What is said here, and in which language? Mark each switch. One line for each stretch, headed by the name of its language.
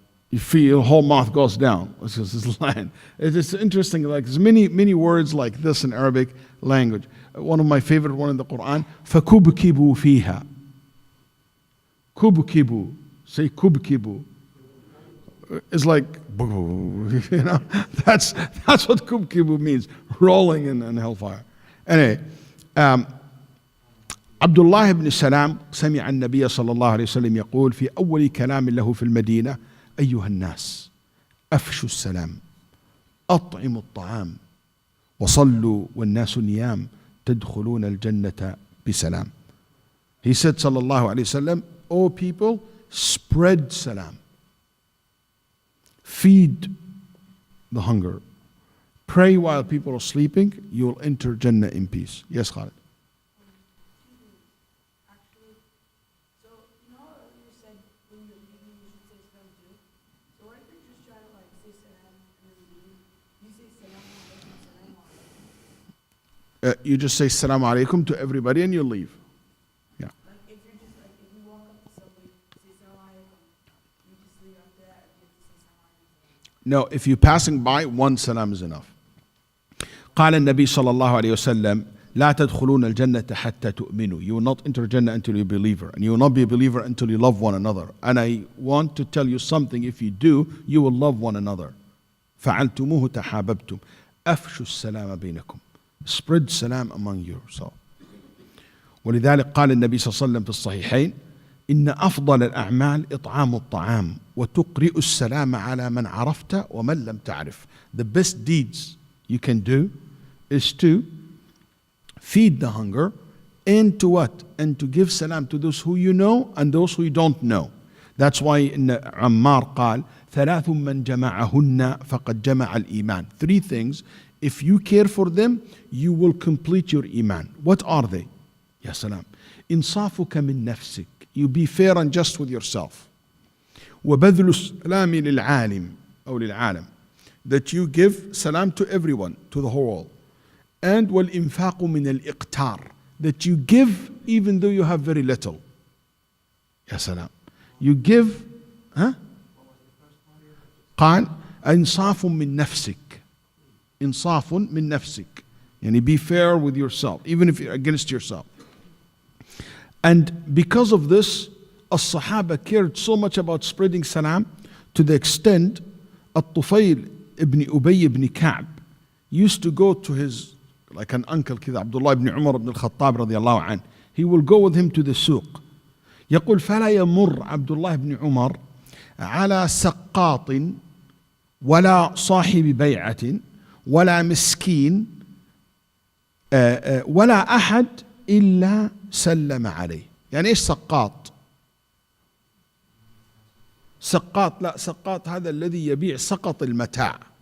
English: You feel your whole mouth goes down, which is this land. It's interesting, like there's many words like this in Arabic language. One of my favorite one in the Quran,
Arabic: فَكُبْكِبُوا فِيهَا.
English: Kubkibu. Say kubkibu. It's like, you know, that's what kubkibu means, rolling in hellfire.
Arabic: Anyway, عبد الله بن سلام سمع النبي صلى الله عليه وسلم يقول في أول كلام له في المدينة أيها الناس أفشوا السلام أطعموا الطعام وصلوا والناس نيام تدخلون الجنة بسلام.
English: He said
Arabic: صلى الله عليه وسلم,
English: O people, spread salam. Feed the hunger. Pray while people are sleeping, you will enter Jannah in peace. Yes, Khalid. Actually, so you know you said when you're leaving you should say salam too. So what if you're just trying to like say salam and then leave? You say salam alaikum, salam alaikum. You just say salam alaikum to everybody and you leave. Yeah. Like if you're just like if you walk up to somebody, say salam alaikum, you just leave after that, or you have to say salam alaikum. No, if you're passing by, one salam is enough.
Arabic: قال النبي صلى الله عليه وسلم لا تدخلون الجنة حتى تؤمنوا.
English: You will not enter Jannah until you be a believer, and you will not be a believer until you love one another. And I want to tell you something, if you do, you will love one another.
Arabic: فعلتموه تحاببتم. أفشوا السلام بينكم.
English: Spread salam among yourself.
Arabic: ولذلك قال النبي صلى الله عليه وسلم في الصحيحين: إن أفضل الأعمال إطعام الطعام وتقرئ السلام على من عرفت ومن لم تعرف.
English: The best deeds you can do is to feed the hunger, and to what? And to give salam to those who you know and those who you don't know. That's why in Ammar
Arabic: قال: ثلاث من جمعهن فقد جمع الإيمان.
English: Three things, if you care for them, you will complete your iman. What are they? Ya salam.
Arabic: إنصافك من نفسك.
English: You be fair and just with yourself.
Arabic: وبذل السلام للعالم أو للعالم.
English: That you give salam to everyone, to the whole world.
Arabic: And والإنفاق من الإقتار.
English: That you give even though you have very little. Ya salam. You give, huh?
Arabic: قال إنصاف من نفسك. إنصاف من نفسك.
English: Yani be fair with yourself, even if you're against yourself. And because of this, as-Sahaba cared so much about spreading salam to the extent At-Tufayl ibn Ubay ibn Ka'b used to go to his, like an uncle كذا, Abdullah ibn Umar ibn al-Khattab radiallahu anh. He will go with him to the suq.
Arabic: يقول فلا يمر عبد الله بن عمر على سقاط ولا صاحب بيعة ولا مسكين ولا أحد إلا سلم عليه. يعني إيش سقاط؟ سقاط، لا، سقاط هذا الذي يبيع سقط المتاع.